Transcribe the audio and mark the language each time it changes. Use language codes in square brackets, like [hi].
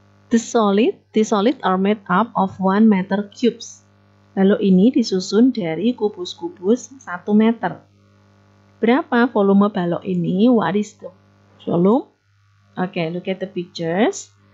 [en] The solid are made up of 1 meter cubes. [id] Balok ini disusun dari kubus-kubus 1 meter. Berapa volume balok ini? [en] What is the volume? Okay, look at the pictures.